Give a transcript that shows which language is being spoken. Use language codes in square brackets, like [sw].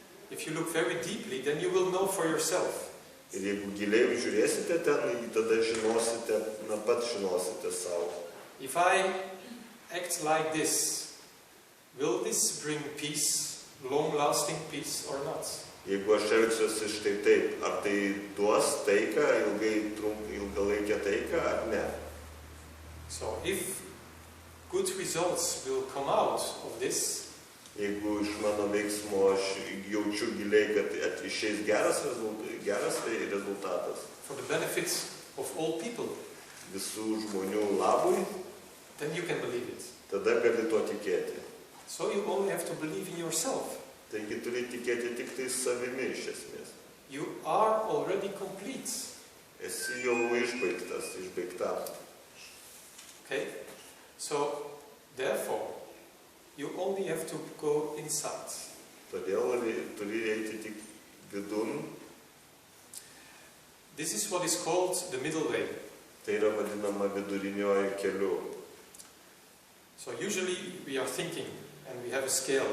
[en] If you look very deeply, then you will know for yourself. [lt] Ir jeigu giliai žiūrėsite ten, tada žinosite, pat žinosite savo. [en] If I act like this, will this bring peace, long-lasting peace or not? [lt] Jeigu aš elgsiuosi štai taip, ar tai duos taiką, ilgalaikę taiką, ar ne? [en] So if good results will come out of this, [lt] Jeigu iš mano veiksmo aš jaučiu giliai, kad išeis geras rezultatas [en] for the benefit of all people, [lt] visų žmonių labui, [en] then you can believe it. [lt] tada gali to tikėti. [en] So you only have to believe in yourself. [lt] Taigi turi tikėti tik tai savimi iš esmės. [en] You are already complete. [lt] Esi jau išbaigta. [en] Okay? So, therefore, you only have to go inside. [lt] Todėl turi eiti tik vidun. [en] This is what is called the middle way. [lt] Tai yra vadinama vidurinioji keliu. [en] So usually we are thinking and we have a scale.